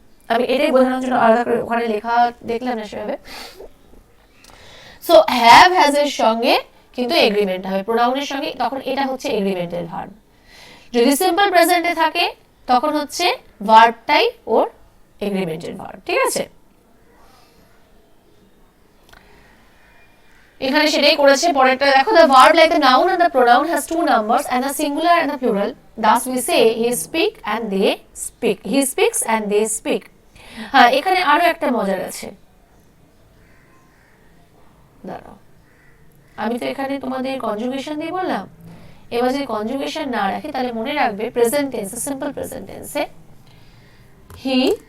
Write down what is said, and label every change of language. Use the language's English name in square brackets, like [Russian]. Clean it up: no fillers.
[Bangla] আমি এটাই বোঝানোর জন্য আলাদা করে ওখানে লেখা দেখলাম না সেভাবে। সো হ্যাভ হ্যাজ এর সঙ্গে কিন্তু এগ্রিমেন্ট হবে, প্রোনাউনের সঙ্গে, তখন এটা হচ্ছে এগ্রিমেন্টের ভার্ব। যদি সিম্পল প্রেজেন্টে থাকে তখন হচ্ছে ভার্বটাই ওর এগ্রিমেন্টের ভার্ব, ঠিক আছে। এখানে সেটাই করেছে। পরেরটা দেখো, [English] the verb like the noun and the pronoun has two numbers and the singular and the plural. Thus we say he speak and they speak. He speaks and they speak. [Bangla] হ্যাঁ, এখানে আরো একটা মজার আছে, দাঁড়াও, আমি তো এখানে তোমাদের কনজুগেশন দিয়ে বললাম, এবার যদি কনজুগেশন না রাখি তাহলে মনে রাখবে প্রেজেন্ট টেন্সে, সিম্পল প্রেজেন্ট টেন্সে হি